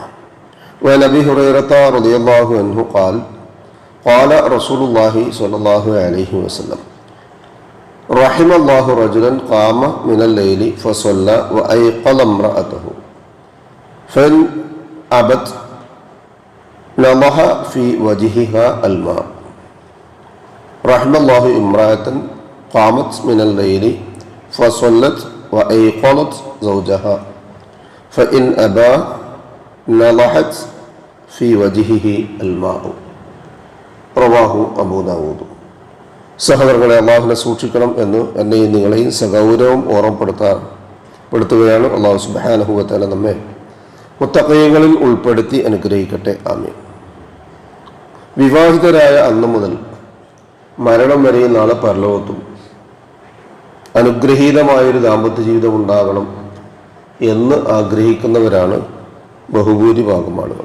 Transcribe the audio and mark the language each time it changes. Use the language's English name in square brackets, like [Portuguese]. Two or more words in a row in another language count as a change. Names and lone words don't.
[Arabic] وعن أبي هريرة رضي الله عنه قال قال رسول الله صلى الله عليه وسلم رحم الله رجلا قام من الليل فصلى وأيقظ امرأته فإن أبت نضح في وجهها الماء. رحم الله امرأة قامت من الليل فصلت وأيقظت زوجها فإن أبى نضحت في وجهه الماء. رواه أبو داود. [Malayalam] സഹോദരങ്ങളെ, അള്ളാഹുവിനെ സൂക്ഷിക്കണം എന്ന് എന്നെയും നിങ്ങളെയും സഗൗരവം ഓർമ്മപ്പെടുത്തുകയാണ്. [Arabic] الله سبحانه وتعالى [Malayalam] നമ്മെ മുത്തഖീങ്ങളിൽ ഉൾപ്പെടുത്തി അനുഗ്രഹിക്കട്ടെ. ആമീൻ. വിവാഹിതരായ അന്ന് മുതൽ മരണം വരെയും നാളെ പരലോകത്തും അനുഗ്രഹീതമായൊരു ദാമ്പത്യ ജീവിതം ഉണ്ടാകണം എന്ന് ആഗ്രഹിക്കുന്നവരാണ് ബഹുഭൂരിഭാഗം ആളുകൾ.